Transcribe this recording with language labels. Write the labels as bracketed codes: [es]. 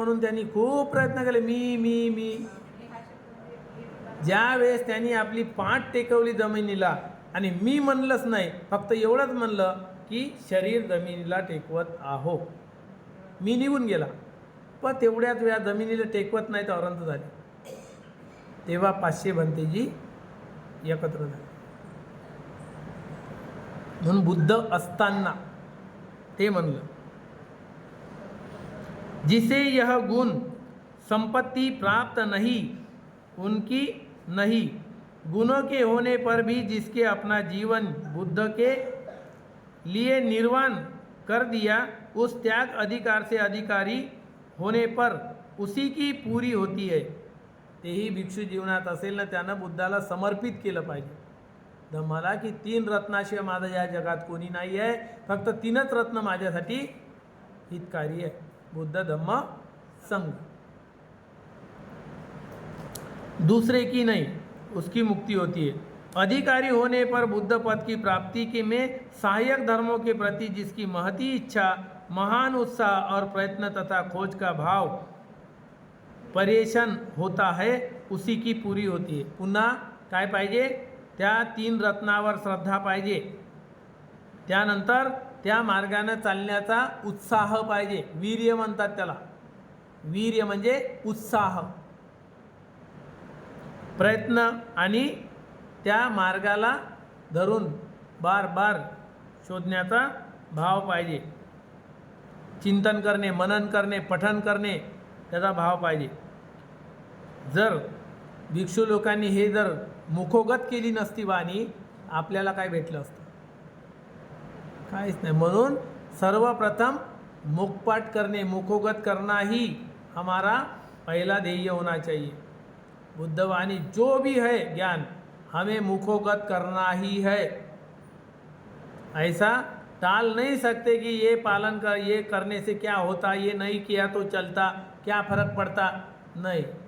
[mr] म्हणून त्यांनी खूप प्रयत्न केले. मी ज्या वेळेस त्यांनी आपली पाठ टेकवली जमिनीला आणि मी म्हणलंच नाही, फक्त एवढंच म्हणलं की शरीर जमिनीला टेकवत आहो, मी निघून गेला. पण तेवढ्याच वेळा जमिनीला टेकवत नाही तर अरंत झाले. तेव्हा 500 भंतेजी एकत्र झाले. म्हणून बुद्ध असताना ते म्हणलं [hi] जिसे यह गुण संपत्ति प्राप्त नहीं उनकी नहीं, गुणों के होने पर भी जिसके अपना जीवन बुद्ध के लिए निर्वाण कर दिया उस त्याग अधिकार से अधिकारी होने पर उसी की पूरी होती है. [mr] तेही भिक्षू जीवनात असेल ना, त्यानं बुद्धाला समर्पित केलं पाहिजे धम्माला, की 3 रत्नाशिवाय माझं या जगात कोणी नाही आहे, फक्त 3च रत्न माझ्यासाठी हितकारी आहे, बुद्ध धम्म संघ. [hi] दूसरे की नहीं, उसकी मुक्ति होती है. अधिकारी होने पर बुद्ध पद की प्राप्ति के में सहायक धर्मों के प्रति जिसकी महती इच्छा, महान उत्साह और प्रयत्न तथा खोज का भाव पर्यशन होता है, उसी की पूरी होती है. [mr] पुन्हा काय पाहिजे, त्या 3 रत्नावर श्रद्धा पाहिजे, त्यानंतर त्या मार्गाने चालण्याचा उत्साह पाहिजे. वीर्य म्हणतात त्याला. वीर्य म्हणजे उत्साह, प्रयत्न आणि त्या मार्गाला धरून बार बार शोधण्याचा भाव पाहिजे. चिंतन करणे, मनन करणे, पठन करणे, त्याचा भाव पाहिजे. जर भिक्षू लोकांनी हे जर मुखोगत केली नसती वाणी, आपल्याला काय भेटलं असतं? काहीच नाही. [hi] म्हणून सर्वप्रथम मुखपाठ करने, मुखोगत करना ही हमारा पहला ध्येय होना चाहिए. बुद्धवाणी जो भी है ज्ञान, हमें मुखोगत करना ही है. ऐसा टाल नहीं सकते कि ये पालन कर, ये करने से क्या होता, ये नहीं किया तो चलता, क्या फर्क पड़ता, नहीं.